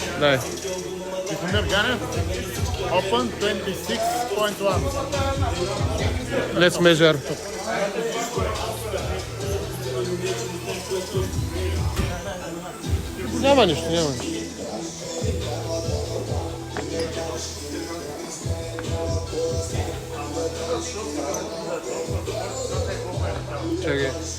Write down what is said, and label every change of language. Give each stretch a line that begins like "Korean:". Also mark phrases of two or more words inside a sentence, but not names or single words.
Bulgarian: Дай. Тихомир Ганев.
English: Open 26.1. Let's measure.
Bulgarian: Няма нищо, няма нищо. Чакай.